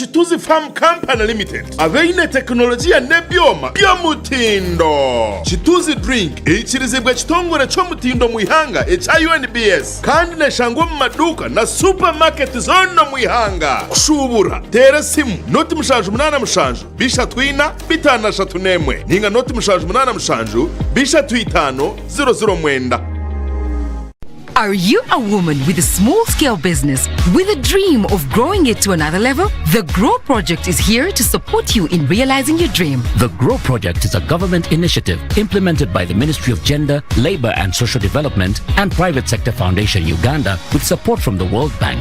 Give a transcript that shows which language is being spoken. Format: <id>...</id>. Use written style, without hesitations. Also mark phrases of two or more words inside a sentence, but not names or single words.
<nyn>chituzi farm company limited abeine teknolojia nebyoma byo mutindo chituzi drink ikirizibwa kitongore cyo mutindo mu ihanga UNBS kandi neshangwa mu maduka na supermarket zono mu ihanga kushubura tera simu noti mushanju munana mushanju bisha twina bitana shatunemwe ninga noti mushanju munana mushanju bisha twitano 00 mwenda.</nyn> <en>Are you a woman with a small-scale business with a dream of growing it to another level? The GROW Project is here to support you in realizing your dream. The GROW Project is a government initiative implemented by the Ministry of Gender, Labor and Social Development and Private Sector Foundation Uganda with support from the World Bank.</en>